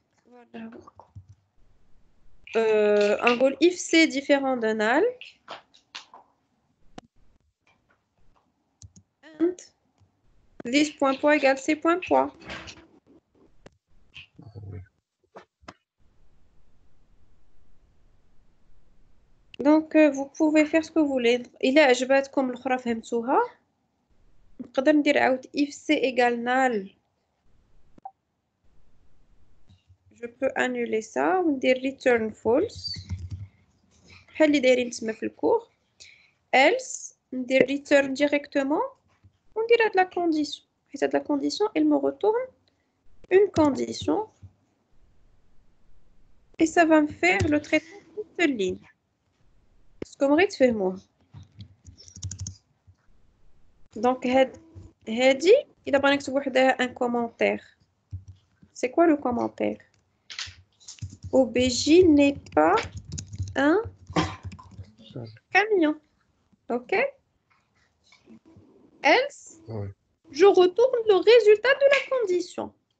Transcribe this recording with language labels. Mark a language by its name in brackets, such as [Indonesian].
[French] Voilà. نقول if c'est différent de null and this point point égale c point point. Donc vous pouvez faire ce que vous voulez. [Arabic] إلا عجباتكم الأخرى فهمتوها نقدر ندير عاود if c égale null. [French] Je peux annuler ça [Arabic] وندير return false بحال اللي دايرين تما في الكور. Else ندير return directement وندير هاد la condition. حيت هاد [French] la condition elle me retourne une condition et ça va me faire le traitement d'une seule ligne. [Arabic] اسكو بغيت تفهموها. Donc هادي إلا بغينا نكتب وحدها un commentaire. [French] C'est quoi le commentaire? OBJ n'est pas un camion. OK? Else, je retourne le résultat de la condition.